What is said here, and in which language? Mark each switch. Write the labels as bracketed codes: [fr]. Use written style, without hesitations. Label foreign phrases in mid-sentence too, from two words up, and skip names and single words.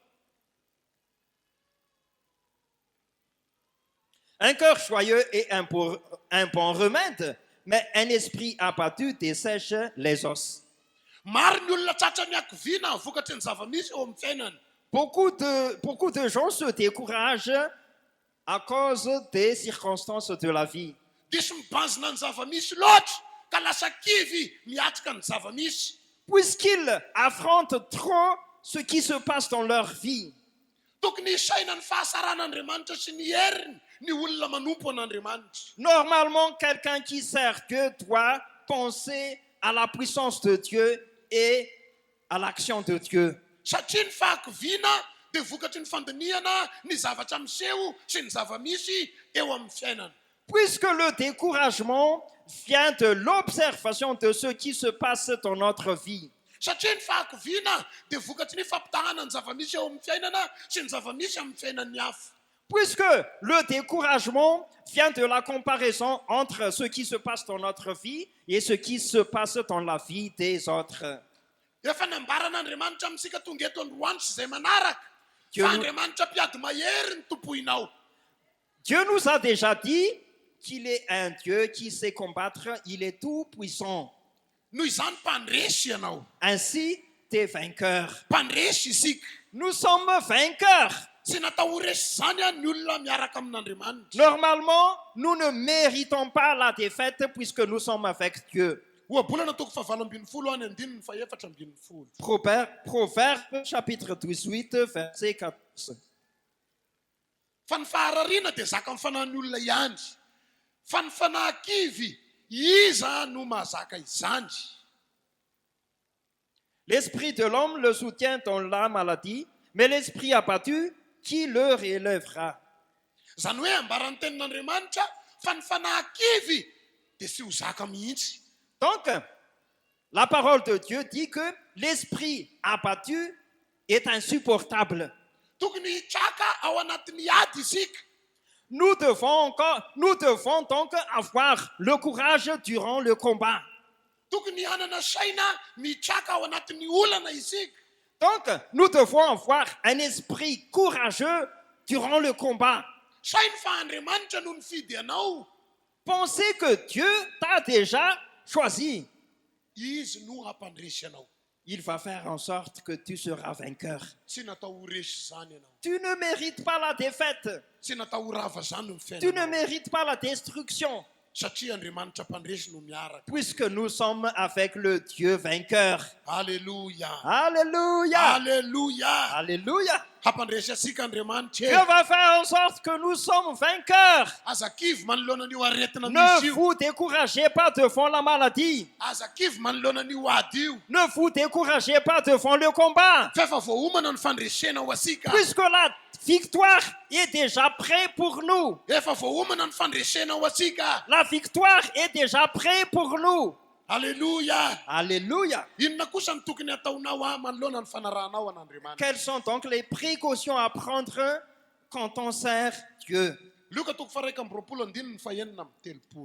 [fr] Un cœur joyeux est un bon remède, mais un esprit abattu dessèche les os. [mg] Maro ny olona tratra ny hakiviana vokatry ny zava-misy eo amin'ny fiainana. [fr] Beaucoup de gens se découragent à cause des circonstances de la vie. [mg] Diso mibanjina ny zava-misy loatra ka lasa kivy miatrika ny zava-misy. [fr] Puisqu'ils affrontent trop ce qui se passe dans leur vie. [mg] Tokony isaina ny fahasaran'Andriamanitra sy ny heriny ny olona manompo an'Andriamanitra. [fr] Normalement, quelqu'un qui sert Dieu doit penser à la puissance de Dieu et à l'action de Dieu. [mg] Satria ny fahakiviana dia vokatry ny fandiniana ny zavatra miseho sy ny zava-misy eo amin'ny fiainana. [fr] Puisque le découragement vient de l'observation de ce qui se passe dans notre vie. [mg] Satria ny fahakiviana dia vokatry ny fampitahana ny zava-misy eo amin'ny fiainana sy ny zava-misy amin'ny fiainan'ny hafa. [fr] Puisque le découragement vient de la comparaison entre ce qui se passe dans notre vie et ce qui se passe dans la vie des autres. [mg] Efa nambaran'Andriamanitra amintsika tonga eto androany sy izay manaraka [fr] Dieu [mg] fa [fr] nous- [mg] Andriamanitra mpiady mahery ny tompoinao. [fr] Dieu nous a déjà dit qu'il est un Dieu qui sait combattre, il est tout puissant. [mg] Noho izany mpandresy ianao. [fr] Ainsi, t'es vainqueur. [mg] Mpandresy isika. [fr] Nous sommes vainqueurs. [mg] Tsy natao ho resy zany ny olona miaraka amin'Andriamanitra. [fr] Normalement, nous ne méritons pas la défaite puisque nous sommes avec Dieu. [mg] Ohabolana toko fahavalo ambin'ny folo any andininy faefatra ambin'ny folo. [fr] Proverbe chapitre 18 verset 14. [mg] Fa ny faharariana dia zaka amin'ny fanahin'ny olona ihany. Fa ny fanahakivy iza no mahazaka izany. [fr] L'esprit de l'homme le soutient dans la maladie, mais l'esprit abattu, qui le relèvera? [mg] Zany hoe ambaran'ny tenin'Andriamanitra fa ny fanahakivy dia tsy ho zaka mihitsy. [fr] Donc, la parole de Dieu dit que l'esprit abattu est insupportable. [mg] Tokony hitraka ao anatin'ny ady isika. [fr] Nous devons donc avoir le courage durant le combat. [mg] Tokony hanana saina mitraka ao anatin'ny olana isika. [fr] Donc, nous devons avoir un esprit courageux durant le combat. [mg] Sainy fa Andriamanitra no nifidy anao. [fr] Pensez que Dieu t'a déjà choisi. [mg] Izy no hampandresy anao. [fr] Il va faire en sorte que tu seras vainqueur. [mg] Tsy natao ho resy zany ianao. [fr] Tu ne mérites pas la défaite. [mg] Tsy natao ho rava zany ny [fr] Tu ne [mg] fiainanao. [fr] mérites pas la destruction. [mg] Satria Andriamanitra mpandresy no miaraka. [fr] Puisque nous sommes avec le Dieu vainqueur. Alléluia. Alléluia. Alléluia. Alléluia. [mg] Hampandresy asika [fr] Dieu [mg] Andriamanitra. [fr] va faire en sorte que nous sommes vainqueurs. [mg] Aza kivy manoloana n'io aretina [fr] Ne [mg] misy io. [fr] vous découragez pas devant la maladie. [mg] Aza kivy manoloana n'io ady io. [fr] Ne vous découragez pas devant le combat. [mg] Fa efa voahomana ny fandresena ho asika. [fr] Puisque la victoire est déjà prête pour nous. [mg] Efa voahomana ny fandresena ho asika. [fr] La victoire est déjà prête pour nous. Alléluia. Alléluia. [mg] Inona kosa ny tokony ataonao manoloana ny fanarahanao an'Andriamanitra. [fr] Quelles sont donc les précautions à prendre quand on sert Dieu? [mg] Luka toko faha 1 andininy fahenina amby telopolo.